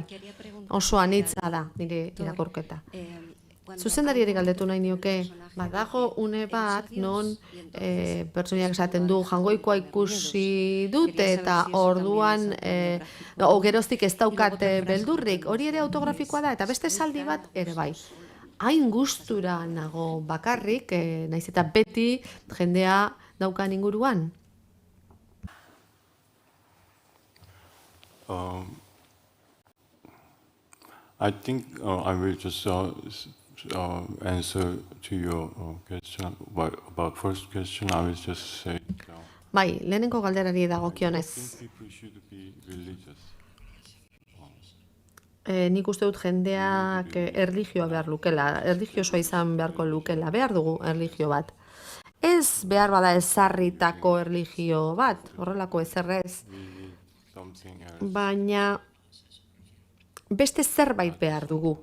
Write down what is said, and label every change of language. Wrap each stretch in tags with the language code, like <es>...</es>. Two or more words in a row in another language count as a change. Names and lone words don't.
<eu>Oso anitza da nire irakurketa. Zuzendariari galdetu nahi nioke, badago une bat non pertsoniak esaten du jangoikoa ikusi dute eta orduan geroztik ez daukat beldurrik, hori ere autografikoa da eta beste esaldi bat ere bai. Hain gustura nago bakarrik, naiz eta beti jendea daukan inguruan.</eu> <en>I think I will just answer to your question. About first question, I will just say.</en> <eu>Bai, lehenengo galderari dagokionez.</eu> <en>People should be religious.</en> <eu>Nik uste dut jendeak erlijioa behar lukela, erlijiosoa izan beharko lukela, behar dugu erlijio bat. Ez behar bada ezarritako erlijio bat, horrelako ezerrez, baina beste zerbait behar dugu.</eu>